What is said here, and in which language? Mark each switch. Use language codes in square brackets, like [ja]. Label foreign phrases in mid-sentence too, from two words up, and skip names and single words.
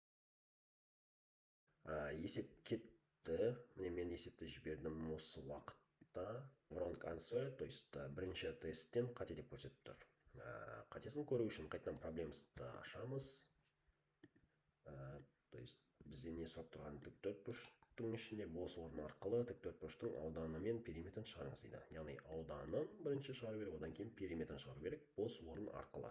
[kk] Есеп кетті. Міне мен есепті жібердім осы уақытта. [en] да wrong answer, [ru] то есть [kk] бірінші тесттен қате деп көрсетіп тұр. Қатесін көру үшін қайтадан проблемасты ашамыз. [ru] То есть [kk] бізде не сұрап тұрған тіктөртбұрыштың ішінде бос орын арқылы тіктөртбұрыштың ауданы мен периметрін шығарыңыз дейді. Яғни ауданын бірінші шығару керек, одан кейін периметрін шығару керек бос орын арқылы.